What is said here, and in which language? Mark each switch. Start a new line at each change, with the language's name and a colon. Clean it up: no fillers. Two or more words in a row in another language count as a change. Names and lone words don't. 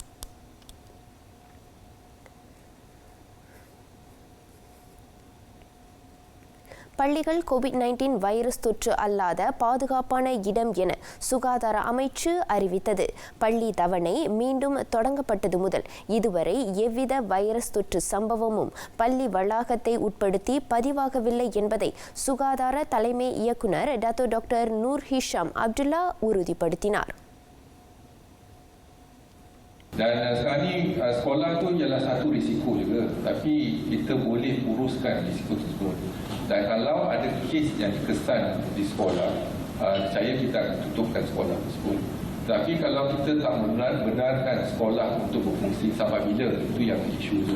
Tamil: பள்ளிகள் கோவிட்-19 வைரஸ் தொற்று அல்லாத பாதுகாப்பான இடம் என சுகாதார அமைச்சு அறிவித்தது. பள்ளி தவணை மீண்டும் தொடங்கப்பட்டது முதல் இதுவரை எவ்வித வைரஸ் தொற்று சம்பவமும் பள்ளி வளாகத்தை உட்படுத்தி பதிவாகவில்லை என்பதை சுகாதார தலைமை இயக்குனர் டாக்டர் நூர் ஹிஷாம் அப்துல்லா உறுதிப்படுத்தினார்.
Malay: Dan sekarang ni sekolah tu ialah satu risiko juga, tapi kita boleh uruskan risiko tersebut. Dan kalau ada kes yang dikesan di sekolah, saya kita akan tutupkan sekolah tersebut. Tapi kalau kita tak benarkan sekolah untuk berfungsi sampai bila, itu yang isu tu.